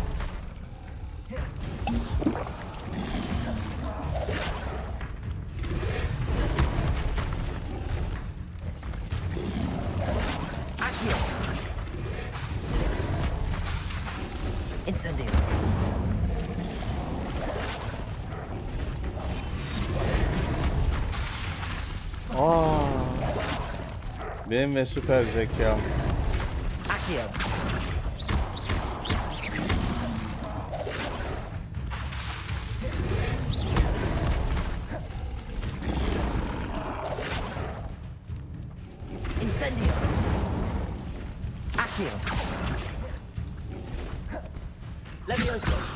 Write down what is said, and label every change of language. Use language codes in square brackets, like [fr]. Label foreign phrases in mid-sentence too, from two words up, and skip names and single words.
[tr] Accio. Incendio. Benim ve süper zekam. Accio. Incendio. Accio. Levioso.